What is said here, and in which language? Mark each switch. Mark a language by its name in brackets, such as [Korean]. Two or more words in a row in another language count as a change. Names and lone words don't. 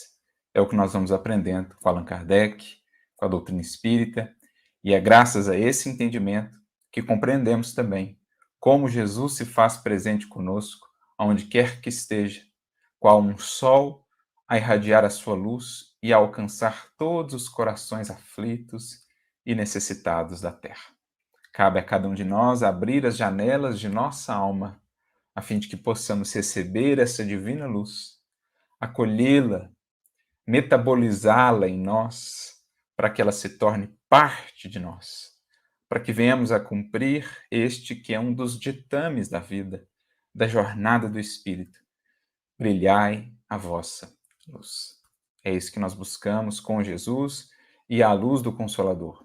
[Portuguese] É o que nós vamos aprendendo com Allan Kardec, com a doutrina espírita, e é graças a esse entendimento que compreendemos também como Jesus se faz presente conosco, aonde quer que esteja, qual um sol a irradiar a sua luz e a alcançar todos os corações aflitos e necessitados da terra. Cabe a cada um de nós abrir as janelas de nossa alma, a fim de que possamos receber essa divina luz, acolhê-la, metabolizá-la em nós, para que ela se torne parte de nós, para que venhamos a cumprir este que é um dos ditames da vida, da jornada do Espírito. Brilhai a vossa luz. É isso que nós buscamos com Jesus e à luz do Consolador.